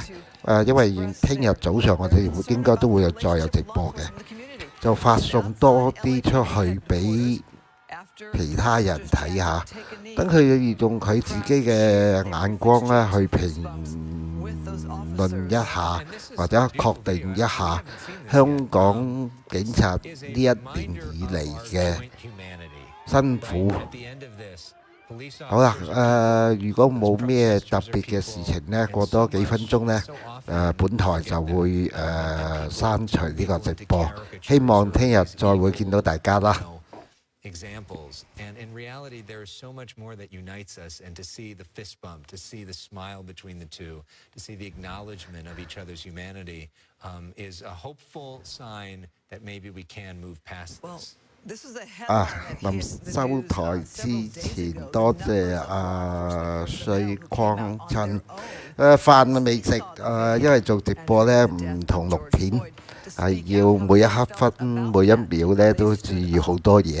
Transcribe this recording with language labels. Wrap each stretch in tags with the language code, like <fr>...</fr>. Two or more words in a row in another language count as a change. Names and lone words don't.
<yue>因為聽日早上我哋應該都會再有直播嘅，就發送多啲出去俾其他人睇下，等佢用佢自己嘅眼光咧去評論一下，或者確定一下香港警察呢一年以嚟嘅辛苦。好啦，如果冇咩特別嘅事情呢，過多幾分鐘呢，本台就會刪除呢個直播。希望聽日再會見到大家啦。</yue> <en>Examples, and in reality there is so much more that unites us, and to see the fist bump, to see the smile between the two, to see the acknowledgement of each other's humanity is a hopeful sign that maybe we can move past this.</en> <yue>臨收台之前，多謝瑞匡親。飯未食，因為做直播呢唔同錄片，係要每一刻分每一秒呢都注意好多嘢。</yue>